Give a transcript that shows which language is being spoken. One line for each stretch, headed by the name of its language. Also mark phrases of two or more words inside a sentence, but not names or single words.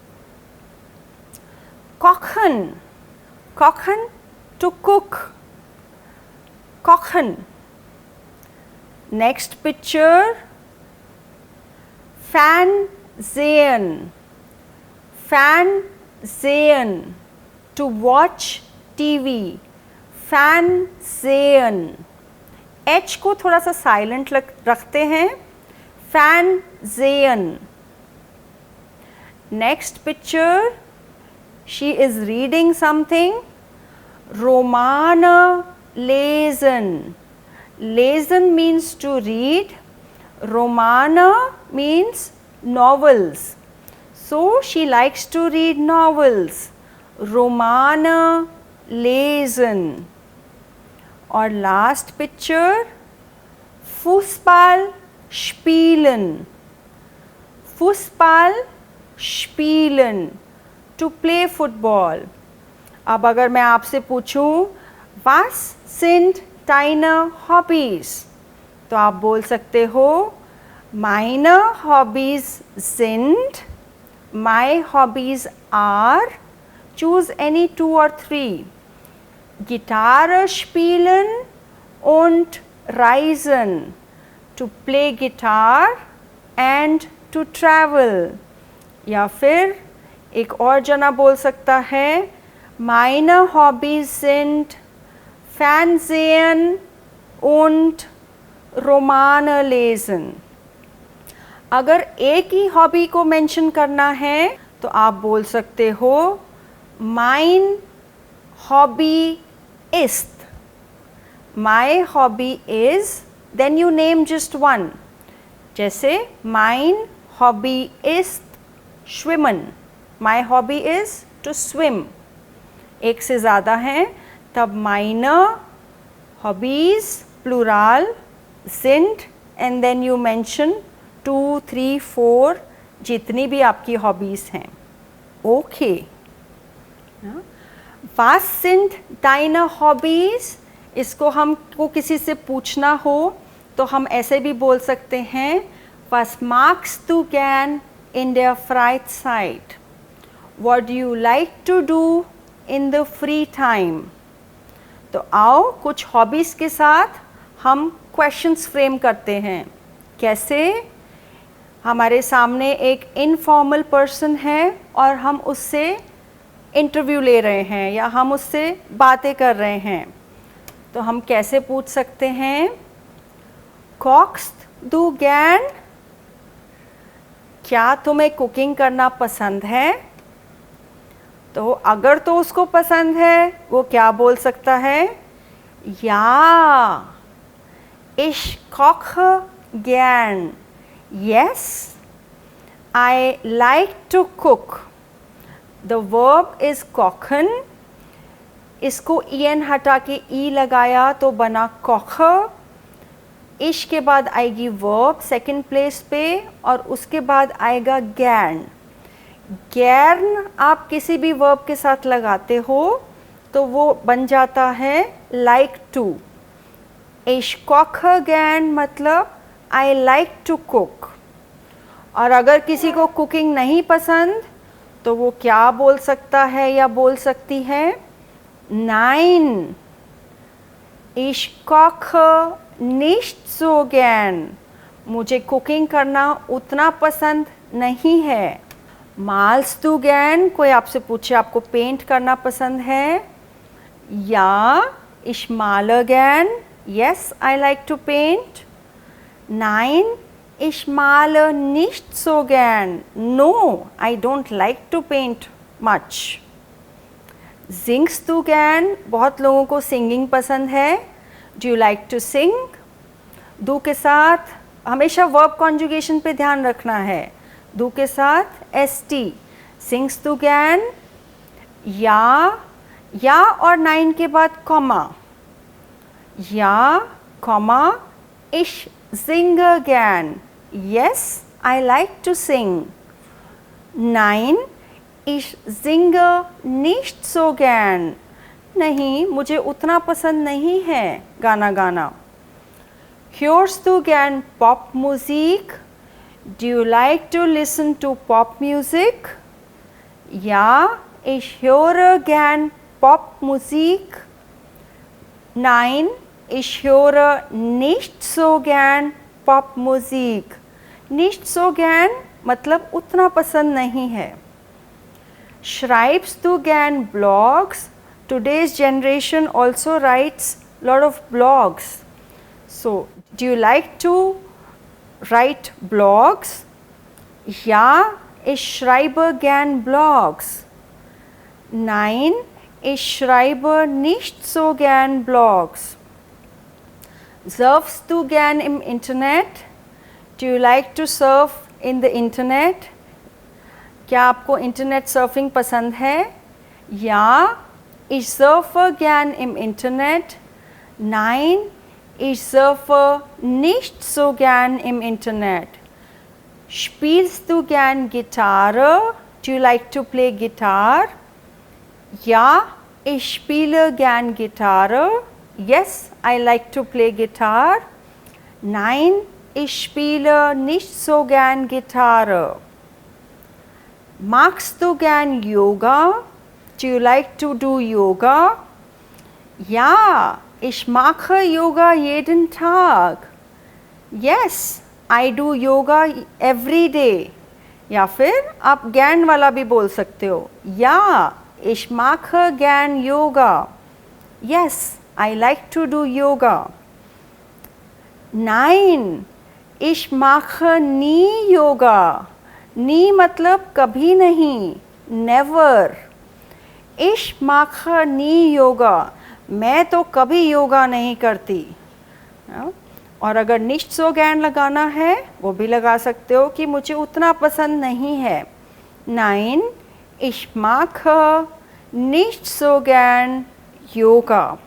German: Kochen, kochen,
English: to cook, kochen. Next picture,
German: Fernsehen, Fernsehen,
English: to watch TV,
German: Fernsehen.
Hindi: H को थोड़ा सा साइलेंट रखते हैं,
German: Fernsehen.
English: Next picture, she is reading something,
German: Romane lesen.
English: Lesen means to read, Romane means novels. So she likes to read novels,
German: Romane lesen.
English: Or last picture,
German: Fußball spielen, Fußball spielen,
English: to play football.
Hindi: अब अगर मैं आपसे पूछूं
German: Was sind deine Hobbys?
Hindi: तो आप बोल सकते हो
German: Meine Hobbys sind,
English: my hobbies are, choose any 2 or 3.
German: Gitarre spielen und reisen,
English: to play guitar and to travel.
Hindi: या फिर एक और जना बोल सकता है
German: Meine Hobbys sind Fernsehen und Romane lesen.
Hindi: अगर एक ही हॉबी को मेंशन करना है तो आप बोल सकते हो
German: Mein Hobby ist.
English: My hobby is, then you name just one.
German: जैसे Mein Hobby ist schwimmen.
English: My hobby is to swim.
Hindi: एक से ज़्यादा हैं तब
German: meine hobbies plural sind
English: and then you mention
Hindi: 2, 3, 4 जितनी भी आपकी हॉबीज़ हैं. ओके.
German: Was sind deine Hobbys?
Hindi: इसको हमको किसी से पूछना हो तो हम ऐसे भी बोल सकते हैं
German: Was magst du gern in der Freizeit?
English: What do you like to do in the free time?
Hindi: तो आओ कुछ हॉबीज़ के साथ हम
English: questions frame
Hindi: करते हैं. कैसे? हमारे सामने एक
English: informal person
Hindi: है और हम उससे इंटरव्यू ले रहे हैं या हम उससे बातें कर रहे हैं. तो हम कैसे पूछ सकते हैं
German: Kochst du gern?
Hindi: क्या तुम्हें कुकिंग करना पसंद है? तो अगर तो उसको पसंद है वो क्या बोल सकता है?
German: Ja, ich koche gern.
English: Yes, I like to cook. The verb is kochen.
Hindi: इसको en हटा के e लगाया तो बना koche. इश के बाद आएगी
English: verb second place
Hindi: पे और उसके बाद आएगा गैर्न. गैर्न आप किसी भी वर्ब के साथ लगाते हो तो वो बन जाता है
English: like to.
German: ich koche gern
English: मतलब I like to cook.
Hindi: और अगर किसी को कुकिंग नहीं पसंद तो वो क्या बोल सकता है या बोल सकती है?
German: Nein, ich koche nicht so gern.
Hindi: मुझे कुकिंग करना उतना पसंद नहीं है.
German: Malst du gern?
Hindi: कोई आपसे पूछे आपको पेंट करना पसंद है?
German: Ja, ich male gern.
English: Yes, I like to paint.
German: Nein, ich male nicht so gern.
English: No, I don't like to paint much.
German: Singst du gern?
Hindi: बहुत लोगों को सिंगिंग पसंद है.
English: Do you like to sing?
Hindi: डू के साथ हमेशा
English: verb conjugation
Hindi: पे ध्यान रखना है। डू के साथ st,
German: singst du gern,
Hindi: या और 9 के बाद कॉमा, या कॉमा
German: ich singe gern.
English: Yes, I like to sing.
German: Nein, ich singe nicht so gern.
Hindi: नहीं, मुझे उतना पसंद नहीं है गाना गाना।
German: Hörst du gern Popmusik?
English: Do you like to listen to pop music?
German: Ja, ich höre gern Popmusik. Nein, ich höre nicht so gern Popmusik. Nicht so gern
Hindi: मतलब उतना पसंद नहीं है।
German: Schreibst du gern blogs?
English: Today's generation also writes lot of blogs. So, do you like to write blogs?
German: Ja, ich schreibe gern Blogs. Nein, ich schreibe nicht so gern Blogs. Surfst du gern im Internet?
English: Do you like to surf in the Internet?
Hindi: क्या आपको
English: internet surfing
Hindi: पसंद है?
German: Ja, ich surfe gern im Internet. Nein, ich surfe nicht so gern im Internet. Spielst du gern Gitarre?
English: Do you like to play guitar?
German: Ja, ich spiele gern Gitarre.
English: Yes, I like to play guitar.
German: Nein, ich spiele nicht so gern Gitarre. Magst du gern Yoga?
English: Do you like to do Yoga?
German: Ja, ich mache Yoga jeden Tag.
English: Yes, I do yoga every day.
Hindi: या फिर आप gern वाला भी बोल सकते हो।
German: Ja, ich mache gern Yoga.
English: Yes, I like to do yoga.
German: Nein, ich mache nie Yoga.
Hindi: Nie मतलब कभी नहीं,
English: never.
German: Ich mache nie Yoga.
Hindi: मैं तो कभी योगा नहीं करती। और अगर
German: nicht so gern
Hindi: लगाना है वो भी लगा सकते हो कि मुझे उतना पसंद नहीं है।
German: Nein, ich mache nicht so gern Yoga.